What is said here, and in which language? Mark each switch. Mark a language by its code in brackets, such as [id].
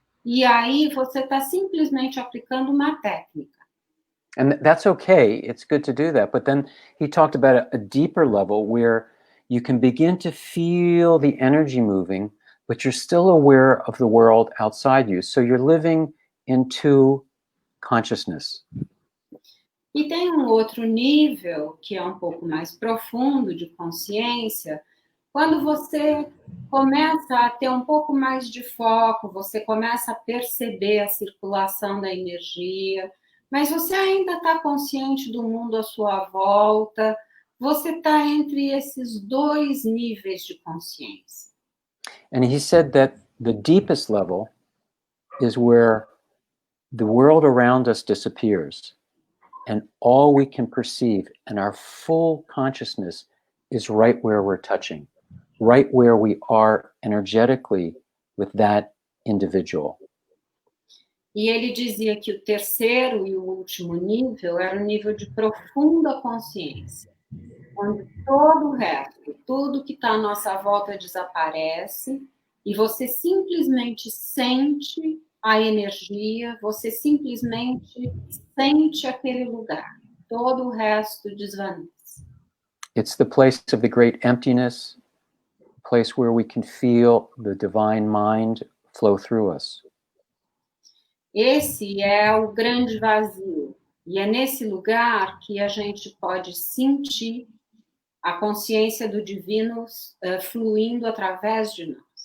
[pt] E aí você está simplesmente aplicando uma técnica. [en] And that's okay. It's good to do that. But then he talked about a deeper level where you can begin to feel the energy moving, but you're still aware of the world outside you. So you're living in two consciousness. [pt] E tem outro nível, que é um pouco mais profundo de consciência, quando você começa a ter um pouco mais de foco, você começa a perceber a circulação da energia, mas você ainda está consciente do mundo à sua volta, você está entre esses dois níveis de consciência. [en] And he said that the deepest level is where the world around us disappears. And all we can perceive and our full consciousness is right where we're touching, right where we are energetically with that individual. [pt] E ele dizia que o terceiro e o último nível era o nível de profunda consciência, onde todo o resto, tudo que está à nossa volta desaparece e você simplesmente sente a energia, você simplesmente sente aquele lugar. Todo o resto desvanece. [en] It's the place of the great emptiness, a place where we can feel the divine mind flow through us. [pt] Esse é o grande vazio. E é nesse lugar que a gente pode sentir a consciência do divino fluindo através de nós.